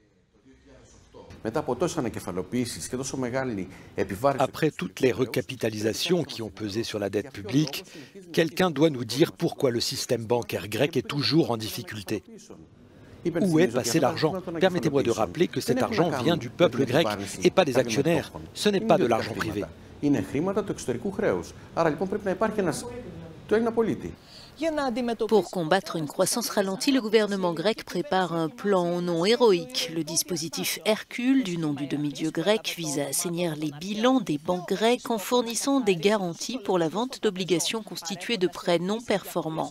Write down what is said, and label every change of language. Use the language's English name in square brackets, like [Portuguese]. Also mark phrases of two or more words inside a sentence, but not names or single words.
[French] Après toutes les recapitalisations qui ont pesé sur la dette publique, quelqu'un doit nous dire pourquoi le système bancaire grec est toujours en difficulté. Où est passé l'argent? Permettez-moi de rappeler que cet argent vient du peuple grec et pas des actionnaires. Ce n'est pas de l'argent privé. [Greek] είναι χρήματα του εξωτερικού χρέους. Άρα λοιπόν πρέπει να υπάρχει το Έλληνα πολίτη. [French] Pour combattre une croissance ralentie, le gouvernement grec prépare un plan au nom héroïque. Le dispositif Hercule, du nom du demi-dieu grec, vise à assainir les bilans des banques grecques en fournissant des garanties pour la vente d'obligations constituées de prêts non performants.